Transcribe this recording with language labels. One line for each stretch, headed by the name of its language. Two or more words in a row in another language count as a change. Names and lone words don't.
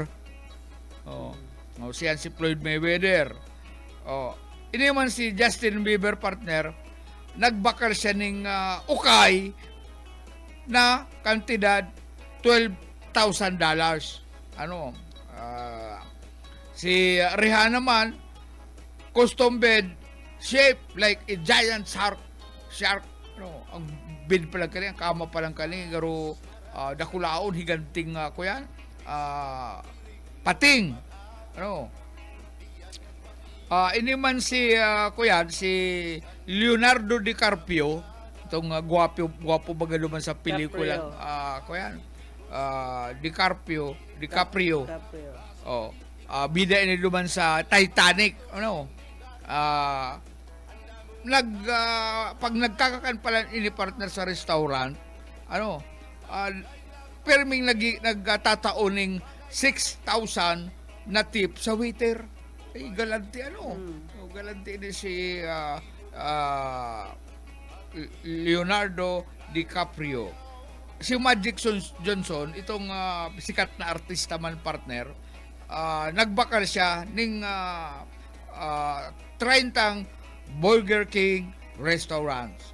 Bikol: Siyan si Floyd Mayweather. Ini man si Justin Bieber partner, nagbakal siya ng ukay na kantidad $12,000. Ano? Si Rihanna man,
English: custom bed shaped like a giant shark.
Bikol: Ano? Ang bed pa lang kani, ang kama pa lang kani, garo dakulaon, higanting ko yan. Pating. Ano? Ini man si kuyan, si Leonardo DiCaprio, itong gwapo baga naman sa pelikula. Kuyan, DiCaprio. Bida ini naman sa Titanic. Ano? Pag nagkakakan pala ini partner sa restaurant, ano? Perming nagtataoning 6,000 na tip sa waiter. Ay, galanti ano. Galanti din si Leonardo DiCaprio. Si Magic Johnson, itong sikat na artista man partner, nagbakal siya ng 30 Burger King restaurants.